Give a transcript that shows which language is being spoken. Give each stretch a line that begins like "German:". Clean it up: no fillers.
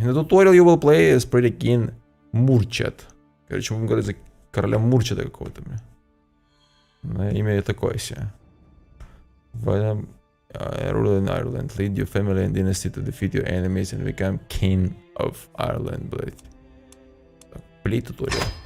English: In the tutorial you will play as pretty king Мурчат.
Russian: Короче, мы будем говорить за короля Мурчата какого-то, бля. Имя такое себе.
English: Rule in Ireland, lead your family and dynasty to defeat your enemies and become king of Ireland, блядь. Так, play tutorial.